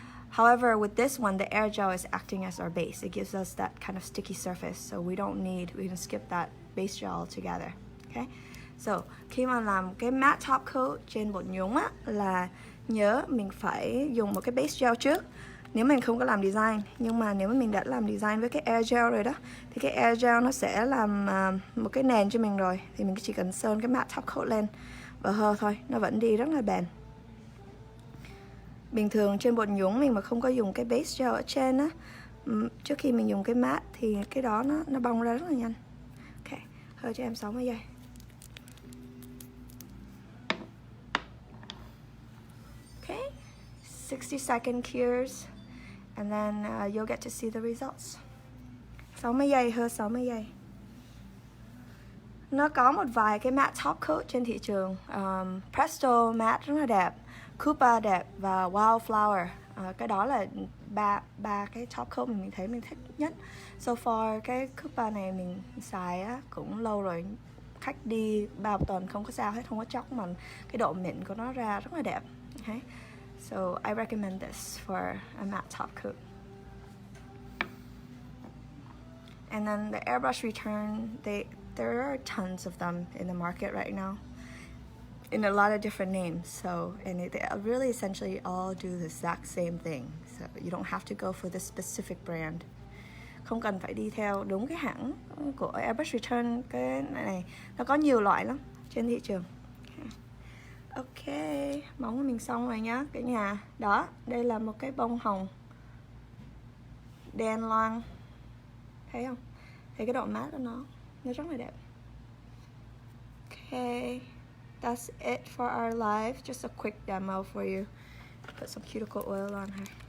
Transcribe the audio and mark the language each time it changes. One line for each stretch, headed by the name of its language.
English: However, with this one, the air gel is acting as our base. It gives us that kind of sticky surface, so we can skip that base gel altogether. Okay?
Vietnamese: So, khi mà làm cái matte top coat trên bột nhúng á, là nhớ mình phải dùng một cái base gel trước. Nếu mình không có làm design, nhưng mà nếu mà mình đã làm design với cái air gel rồi đó, thì cái air gel nó sẽ làm một cái nền cho mình rồi. Thì mình chỉ cần sơn cái matte top coat lên và hơ thôi, nó vẫn đi rất là bền. Bình thường trên bột nhúng mình mà không có dùng cái base gel ở trên á, trước khi mình dùng cái matte thì cái đó nó bong ra rất là nhanh. Ok, hơi cho em 60 giây.
English: Okay, 60-second cures, and then you'll get to see the results.
Vietnamese: 60 giây, hơi 60 giây. Nó có một vài cái matte top coat trên thị trường. Presto matte rất là đẹp, Coupa đẹp và Wildflower. Cái đó là ba cái top coat mình thấy mình thích nhất. So far cái Coupa này mình xài á, cũng lâu rồi. Khách đi 3 tuần không có sao hết, không có chóc, mà cái độ mịn của nó ra rất là đẹp.
English: Okay? So I recommend this for a matte top coat. And then the airbrush return, there are tons of them in the market right now, in a lot of different names. So, and they really essentially all do the exact same thing. So you don't have to go for this specific brand.
Vietnamese: Không cần phải đi theo đúng cái hãng của airbrush return. Cái này nó có nhiều loại lắm trên thị trường. Okay. Ok, móng của mình xong rồi nhá cả nhà. Đó, đây là một cái bông hồng đen loang. Thấy không? Thấy cái độ mát của nó rất là đẹp.
English: Okay, that's it for our live. Just a quick demo for you. Put some cuticle oil on her.